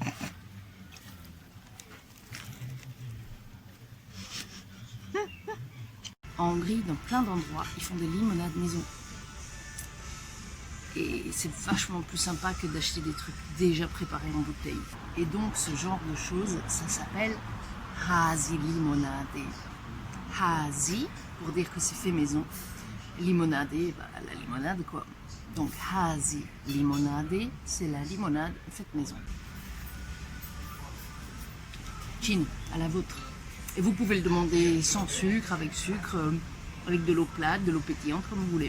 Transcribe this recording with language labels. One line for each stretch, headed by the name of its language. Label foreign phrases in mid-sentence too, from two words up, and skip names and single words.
French: En Hongrie, dans plein d'endroits, ils font des limonades maison. Et c'est vachement plus sympa que d'acheter des trucs déjà préparés en bouteille. Et donc ce genre de choses, ça s'appelle
Hungarian: házi limonade.
French: Házi, pour dire que c'est fait maison. Limonade, bah, la limonade quoi. Donc
Hungarian: házi limonade,
French: c'est la limonade faite maison. Chin, à la vôtre. Et vous pouvez le demander sans sucre, avec de l'eau plate, de l'eau pétillante, comme vous voulez.